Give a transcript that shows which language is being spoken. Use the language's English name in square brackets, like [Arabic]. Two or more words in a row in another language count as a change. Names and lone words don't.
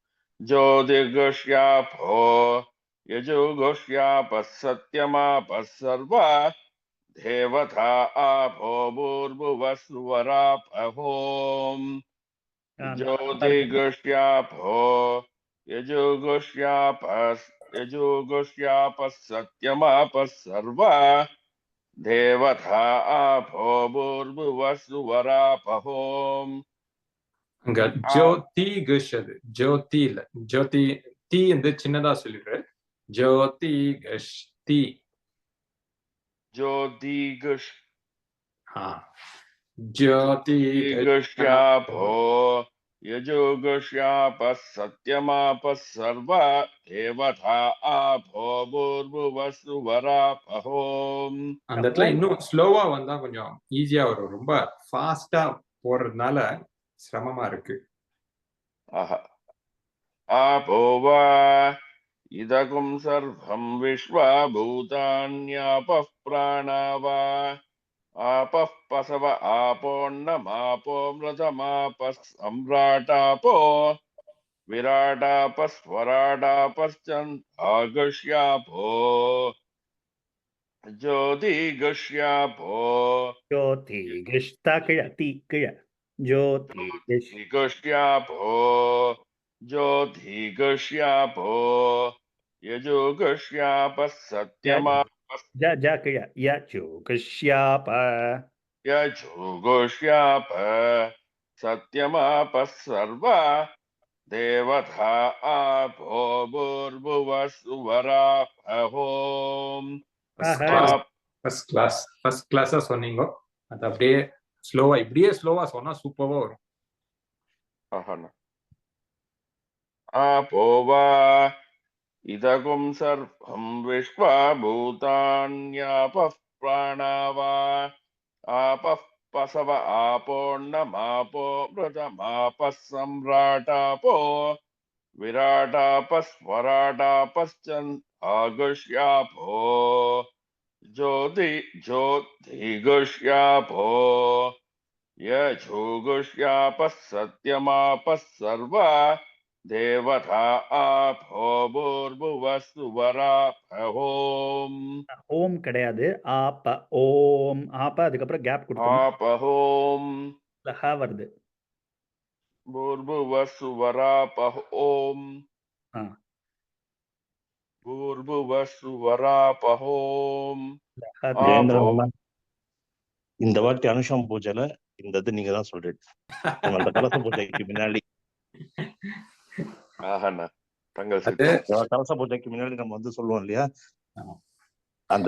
[Sanskrit] ज्योतिगश्यापो यजुगश्यापः सत्यमापः सर्वा देवता आपो भूर्भुवस्सुवरापहोम्. ज्योतिगश्यापो यजुगश्यापः सत्यमापः सर्वा देवता आपो भूर्भुवस्सुवरापहोम्. [Tamil] அங்க ஜோதி கஷ், அது ஜோதி இல்ல, ஜோதி தீ வந்து சின்னதா சொல்லிடுற. [Sanskrit] ज्योति कश् ति ज्योतिगश् ज्योतिगश्यापो यजुगश्यापः सत्यमापः सर्वा देवता आपो भूर्भुवस्सुवरापहोम्. [Tamil] அந்த இடத்துல இன்னும் ஸ்லோவா வந்தா கொஞ்சம் ஈஸியா வரும். ரொம்ப ஃபாஸ்டா போறதுனால சிரமமா இருக்கு. [Sanskrit] आपो वा इदगुं सर्वं विश्वा भूतान्यापः प्राणा वा आपः पसव आपोऽन्नमापो मृतमापः सम्राटापो विराटापस्वराटापश्चन्दागश्यापो ज्योतिगश्यापो [Tamil] ஜோதிகிஷ்தா கிழ தீ கிழ [Sanskrit] ज्योतिगश्यापो ज्योतिगश्यापो यजुगश्यापः सत्यमापः [Tamil] ஜ கிழ யஜுகுஷ்யாப [Sanskrit] यजुगुष्याप सत्यमापः सर्वा देवता आपो भूर्भुवः सुवरापहोम् [Tamil] ஃபர்ஸ்ட் கிளாஸா சொன்னீங்க. அது அப்படியே ஸ்லோவா இப்படியே ஸ்லோவா சொன்னா சூப்பரா வரும். [Sanskrit] आपो वा इदगुं सर्वं विश्वा भूतान्यापः प्राणा वा आपः पशव आपोऽन्नमापो मृतमापः सम्राटापो विराटापः स्वराटापश्चन्द्रागुष्यापो ज्योतिगुष्यापो यजुगुष्यापः सत्यमापः सर्वा देवता आपो भूर्भुवः सुवरापहोम्. [Tamil] ஓம் கிடையாது, ஆப ஓம். ஆப அதுக்கப்புறம் கேப் கொடுக்கணும். [Sanskrit] आपहोम् [Tamil] ஹ வருது. [Sanskrit] भूर्भुवः सुवरापहोम्. भूर्भुवः सुवरापहोम्. [Tamil] இந்த வாட்டி அனுஷம் பூஜைல இந்த இது நீங்க தான் சொல்றீங்க. அந்த கலச பூஜைக்கு முன்னாடி கலச பூஜைக்கு முன்னாடி நம்ம வந்து சொல்லுவோம் இல்லையா, அந்த